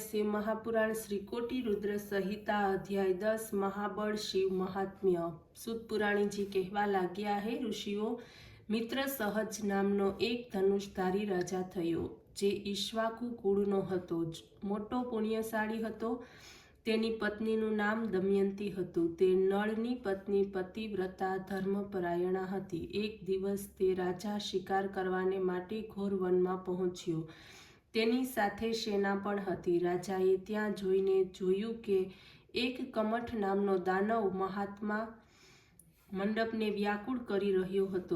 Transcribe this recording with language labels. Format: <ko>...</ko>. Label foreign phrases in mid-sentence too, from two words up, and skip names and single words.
<gu>शिव महापुराण श्री कोटि रुद्र संहिता अध्याय 10 महाबल शिव महात्म्य। સૂત પુરાણી જી કહવા લાગ્યા હૈ, ઋષિઓ મિત્ર સહજ નામનો એક ધનુષધારી રાજા થયો, જે ઈક્ષ્વાકુ કુળનો હતો। મોટો પુણ્યશાળી હતો। તેની પત્નીનું નામ દમયંતી હતું। તે નળની પત્ની પતિવ્રતા ધર્મપરાયણા હતી। એક દિવસ તે રાજા શિકાર કરવાને માટે ઘોર વનમાં પહોંચ્યો। તેની સાથે સેના પણ હતી। રાજાએ ત્યાં જોઈને જોયું કે એક કમઠ નામનો દાનવ મહાત્મા મંડપને વ્યાકુળ કરી રહ્યો હતો।</gu>